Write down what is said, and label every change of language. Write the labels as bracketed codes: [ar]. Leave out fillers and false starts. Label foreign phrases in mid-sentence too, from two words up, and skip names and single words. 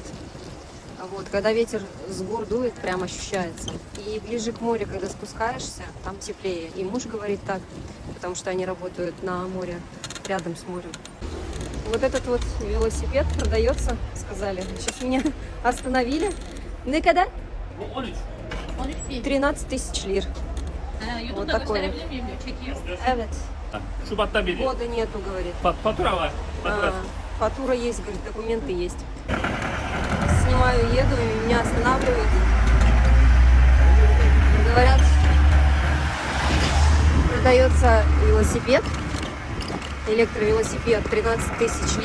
[ru] Вот, когда ветер с гор дует, прям ощущается. И ближе к морю, когда спускаешься, там теплее. И муж говорит так, потому что они работают на море, рядом с морем. Вот этот вот велосипед продается, сказали. Сейчас меня остановили. [tr] Ne kadar? [ru] 13 тысяч лир. Вот такой. [tr] Evet. Şubat'ta biri. [ru] Года нету, говорит. [tr] Fatura var. [ru] Фатура есть, говорит, документы есть. Снимаю, еду, и меня останавливают. Говорят, продается велосипед, электровелосипед, 13 тысяч лир.